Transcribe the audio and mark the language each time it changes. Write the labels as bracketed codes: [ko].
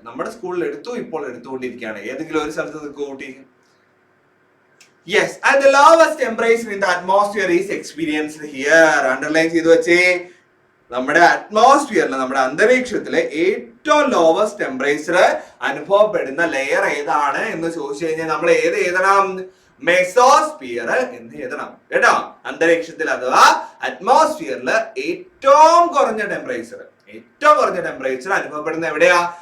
[ml] നമ്മുടെ സ്കൂളിൽ എടുത്തുകൊണ്ടിരിക്കുകയാണ്. ഏതെങ്കിലും ഒരു സ്ഥലത്ത് കൂട്ടി. [en] Yes, and the lowest temperature in the atmosphere is experienced here. [ml] Underline ചെയ്തു വെച്ചേ. നമ്മുടെ അറ്റ്മോസ്ഫിയറിൽ, നമ്മുടെ അന്തരീക്ഷത്തിലെ ഏറ്റവും ലോവസ്റ്റ് ടെമ്പറേച്ചർ അനുഭവപ്പെടുന്ന ലെയർ ഏതാണ് എന്ന് ചോദിച്ചു കഴിഞ്ഞാൽ നമ്മൾ ഏത് എഴുതണം? മെസോസ്ഫിയർ എന്ന് എഴുതണം കേട്ടോ. അന്തരീക്ഷത്തിൽ അഥവാ അറ്റ്മോസ്ഫിയറിൽ ഏറ്റവും കുറഞ്ഞ ടെമ്പറേച്ചർ അനുഭവപ്പെടുന്ന എവിടെയാ?